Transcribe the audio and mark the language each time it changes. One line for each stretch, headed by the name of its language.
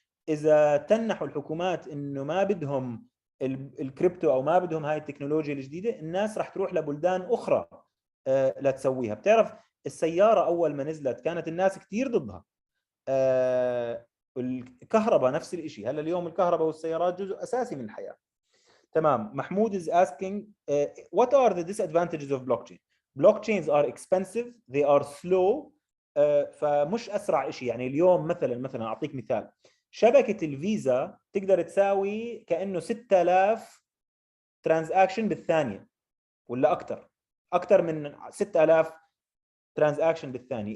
Arabic: إذا تنحوا الحكومات إنه ما بدهم الكريبتو أو ما بدهم هاي التكنولوجيا الجديدة، الناس راح تروح لبلدان أخرى لا تسويها. بتعرف السيارة أول ما نزلت كانت الناس كتير ضدها. الكهرباء نفس الشيء. هلا اليوم الكهرباء والسيارات جزء اساسي من الحياه. تمام.
English: محمود is asking what are the disadvantages of blockchain? Blockchains are expensive, they are slow.
Arabic: فمش اسرع شيء. يعني اليوم مثلا اعطيك مثال، شبكه الفيزا تقدر تساوي كانه 6000 ترانزاكشن بالثانيه ولا اكثر من 6000 ترانزاكشن بالثانيه.